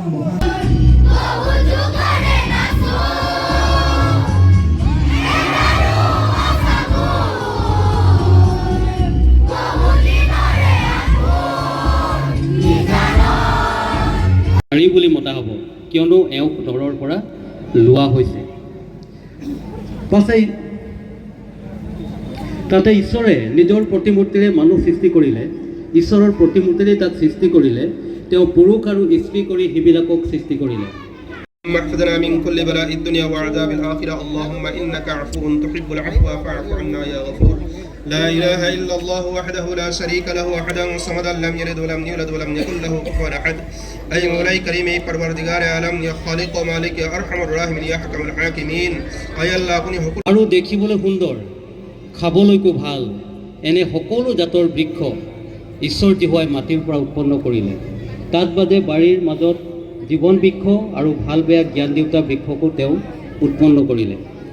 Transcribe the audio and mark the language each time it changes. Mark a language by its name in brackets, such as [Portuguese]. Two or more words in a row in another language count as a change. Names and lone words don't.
[Assamese] বুলি মতা হ'ব, কিয়নো এওঁক দৰৰ পৰা লোৱা হৈছে। পাছে তাতে ঈশ্বৰে নিজৰ প্ৰতিমূৰ্তিৰে মানুহ সৃষ্টি কৰিলে, ঈশ্বৰৰ প্ৰতিমূৰ্তিৰে তাক সৃষ্টি কৰিলে, তেওঁ পুৰুষ আৰু স্ত্ৰী কৰি সেইবিলাকক সৃষ্টি কৰিলে। [Arabic] محفظنا من كل بلاء الدنيا وعذاب الآخرة اللهم إنك عفو تحب العفو فاعف عنا يا غفور لا إله إلا الله وحده لا شريك له أحدا صمدا لم يلد ولم يولد ولم يكن له كفوا أحد أي مولاي كريم [Persian] پروردگار عالم [Arabic] يا خالق ومالك يا أرحم الراحمين يا حكم الحاكمين أي الله আপুনি [Assamese] আৰু দেখিবলৈ সুন্দৰ, খাবলৈকো ভাল, এনে সকলো জাতৰ বৃক্ষ ঈশ্বৰ জীহুৱাই মাটিৰ পৰা উৎপন্ন কৰিলে। তাত বাদে বাৰীৰ মাজত জীৱন বৃক্ষ আৰু ভাল বেয়া জ্ঞান দেউতা বৃক্ষকো তেওঁ উৎপন্ন কৰিলে।